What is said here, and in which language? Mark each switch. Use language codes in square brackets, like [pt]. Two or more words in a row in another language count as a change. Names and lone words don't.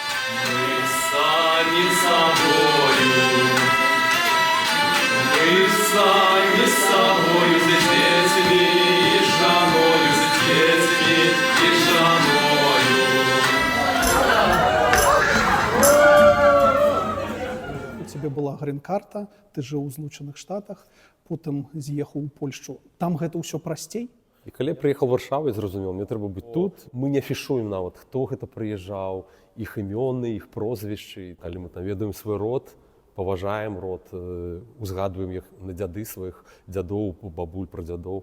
[ru] Мы сами собою, мы сами собою, за детьми и женою, за детьми и женою. [be] У тебе была грин-карта, ты жыў у Злучаных Штатах, потым з'ехаў у Польшчу. Там гэта ўсё прасцей? І калі я прыехаў у Варшаву, я зразумеў, мне трэба быць тут. Мы не афішуем нават, хто гэта прыязджаў, іх імёны, іх прозвішчы. Калі мы там ведаем свой род, паважаем род, узгадваем іх на дзяды сваіх дзядоў, бабуль, прадзядоў.